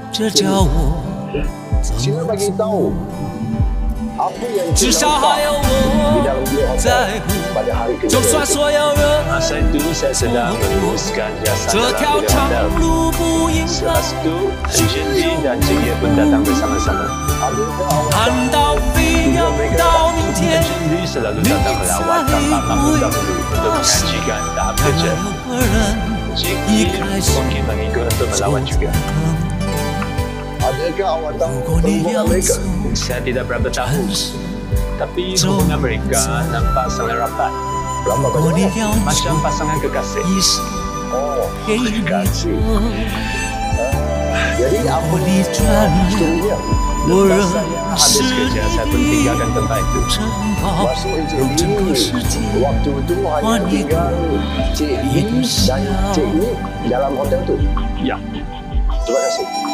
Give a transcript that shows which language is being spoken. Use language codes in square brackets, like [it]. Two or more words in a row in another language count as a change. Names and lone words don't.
[zh] 这叫我怎 [ms] Sila [zh] 么 [ms] bagi [zh] 做？ [ms] tahu apa yang [zh] 至 [ms] kita [zh] 少还有 [ms] nampak di [zh] 我 [ms] dalam dia [zh] 在乎。 [ms] pada hari [zh] 就 [ms] kedua [zh] 算 [ms] itu. [zh] 所有人 [ms] Masa itu saya sedang meneruskan jasa [zh] 这 [ms] dalam [zh] 条 [ms] bilik [zh] 长 [ms] hotel. [zh] 路不应该 [ms] Selepas itu, Anjali dan Cik pun datang bersama-sama. Adakah awak [zh] 看到飞扬到明天， [ms] Anjali selalu datang melawat tanpa bangun dahulu untuk mengajikan tahap [zh] 看 [ms] kerja. [zh] 到有个人 [ms] Cik [zh] 一开始 [ms] mungkin mengikut untuk melawat juga. adakah awak tahu [zh] 如果你 [ms] perempuan [zh] 要 [ms] mereka? [zh] 走， [ms] Saya tidak berapa tahu, [zh] 但是 [ms] tapi hubungan mereka nampak sangat rapat. Rapat [zh] 如果 [ms] pada [zh] 你 [ms] mana? [zh] 要 [ms] Macam [zh] 走， [ms] pasangan kekasih. [zh] 一生 [ms] Oh, [zh] 给你 [ms] kekasih. [zh] 我。 [ms] Jadi [zh] 如 [ms] apa [zh] 果你转脸， [ms] sebenarnya? [zh] 我仍 [ms] Habis [zh] 是 [ms] kerja, saya pun [zh] 你 [ms] tinggalkan tempat itu. [zh] 珍宝， [ms] Masuk Encik [zh] 让整个 [ms] Lee. [zh] 世界 [ms] Waktu tu hanya tinggal Cik Lee dan Cik Lee dalam hotel tu. Ya, Terima kasih.